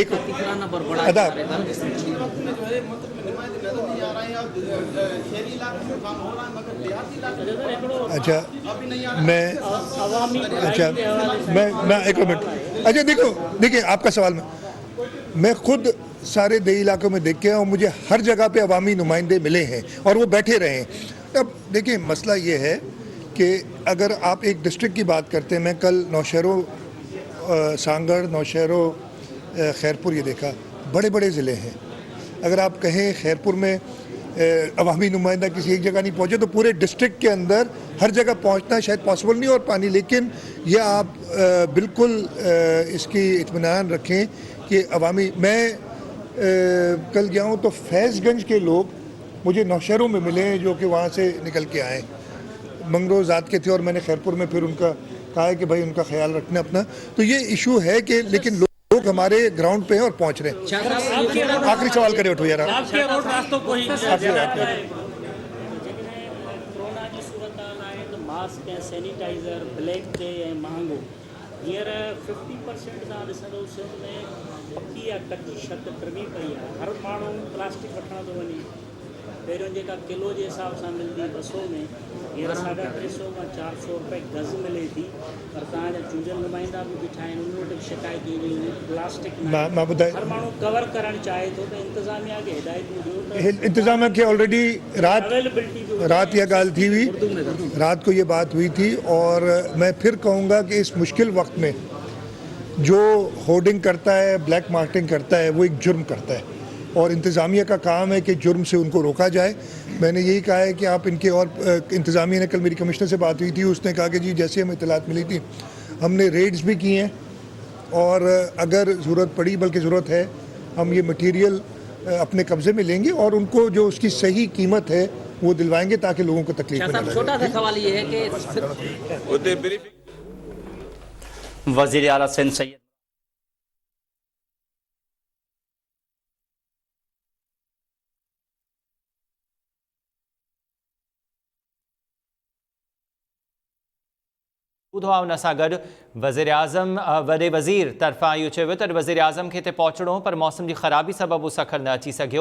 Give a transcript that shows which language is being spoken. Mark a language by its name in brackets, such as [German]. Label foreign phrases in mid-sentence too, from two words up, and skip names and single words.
[Hindi] एक अदा अच्छा मैं एक मिनट। अच्छा देखिए आपका सवाल मैं खुद सारे देही इलाकों में देख के और मुझे हर जगह पे अवामी नुमाइंदे मिले हैं और वो बैठे रहे हैं। अब देखिए मसला ये है कि अगर आप एक डिस्ट्रिक्ट की बात करते हैं, मैं कल नौशहरों, सांगड़, नौशहरों, खैरपुर ये देखा, बड़े बड़े ज़िले हैं। अगर आप कहें खैरपुर में अवामी नुमाइंदा किसी एक जगह नहीं पहुँचे तो पूरे डिस्ट्रिक्ट के अंदर हर जगह पहुँचना शायद पॉसिबल नहीं और पानी, लेकिन यह आप बिल्कुल इसकी इत्मीनान रखें कि अवामी, मैं कल गया हूँ तो फैज़गंज के लोग मुझे नौशहरों में मिले हैं जो कि वहाँ से निकल के आए, मंगरो ज़ात के थे, और मैंने खैरपुर में फिर उनका कहा है कि भाई उनका ख्याल रखना अपना। तो ये इशू है कि लेकिन लोग हमारे ग्राउंड पे हैं और पहुँच रहे हैं। [Sindhi] आखिरी सवाल करे उठो यार, रास्तों को ही कोरोना जी सूरत आए तो मास्क ऐं सैनिटाइज़र ब्लैक ते ऐं महांगो हींअर 50% तव्हां ॾिसंदो सिंध में पकी या कची छत टमी पई आहे। हर माण्हू प्लास्टिक वठण थो वञे। पहिरियों जेका किलो जे हिसाब सां मिलंदी 200 में, हींअर 350 खां 400 रुपए गज़ मिले थी। पर तव्हांजा चूंडियल नुमाइंदा बि बीठा आहिनि, उन वटि बि शिकायत ईंदी हुई प्लास्टिक में। हर माण्हू कवर करणु चाहे थो, त इंतिज़ामिया खे हिदायतूं ॾियो त इंतज़ाम खे ऑलरेडी अवेलेबिलिटी [Hindi] रात यह [Sindhi] गाल थी हुई, [Hindi] रात को ये बात हुई थी। और मैं फिर कहूँगा कि इस मुश्किल वक्त में जो होर्डिंग करता है, [English] black marketing [Hindi] करता है, वो एक जुर्म करता है और इंतज़ामिया का काम है कि जुर्म से उनको रोका जाए। मैंने यही कहा है कि आप इनके, और इंतज़ामिया ने, कल मेरी कमिश्नर से बात हुई थी, उसने कहा कि जी जैसे हमें इतलात मिली थी हमने रेड्स भी किए हैं, और अगर ज़रूरत पड़ी, बल्कि ज़रूरत है, हम ये मटीरियल अपने कब्ज़े में लेंगे और उनको जो उसकी सही कीमत है वो दिलवाएंगे ताकि लोगों को तकलीफ न लगे। छोटा सा सवाल ये है कि [Sindhi] वज़ीर आला सिंध सैयद उन सां गॾु वज़ीर आज़म वॾे वज़ीर तरफ़ां इहो चयो त वज़ीर आज़म खे हिते पहुचणो पर मौसम जी ख़राबी सबबु सखर न अची सघियो।